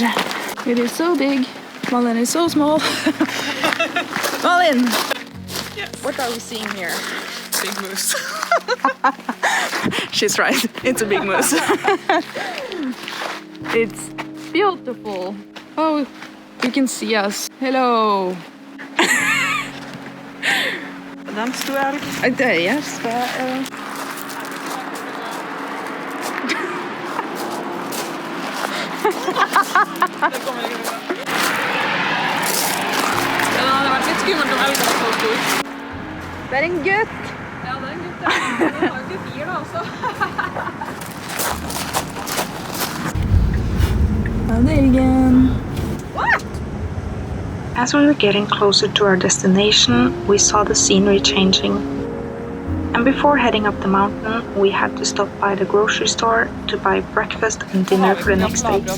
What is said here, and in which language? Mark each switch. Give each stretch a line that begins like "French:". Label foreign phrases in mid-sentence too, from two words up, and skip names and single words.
English: It is so big. Malin is so small. Malin! Yes. What are we seeing here? Big moose. She's right. It's a big moose. It's beautiful. Oh, you can see us. Hello.
Norwegian: Den sto jeg. Det er svær. Det kommer ikke bra. Den hadde vært litt skummelt om elgen var så stor. Det er en gutt. Ja, det
English: As we were getting closer to our destination, we saw the scenery changing. And before heading up the mountain, we had to stop by the grocery store to buy breakfast and dinner for the next days.